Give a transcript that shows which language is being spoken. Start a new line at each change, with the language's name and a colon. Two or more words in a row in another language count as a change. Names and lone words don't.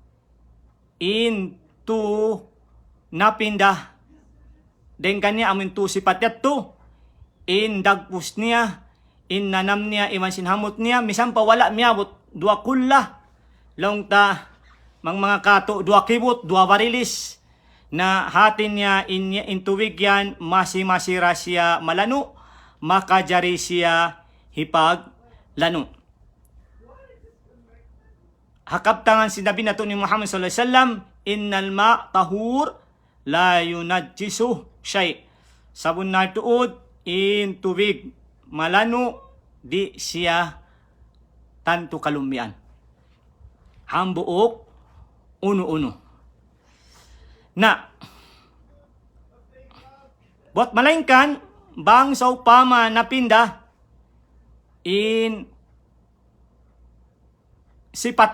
Tausug: into napinda den kanya amin tu sifat yato in dagpus niya in nanam niya iman sinhamot niya misam pa wala miyabot dua kulla long ta mga kato dua kibot dua barilis na hatin niya in tuwig yan masira siya malano makajari siya hipag lano. Hakaptangan sinabi na to ni Muhammad
Arabic: صلى الله عليه وسلم, إن الماء طهور لا ينجسه شيء.
Tausug: Sabon na tuod in tubig malano di siya tanto kalumbian. Hambuok uno. Na bot malengkan bang sa upama napinda in sifat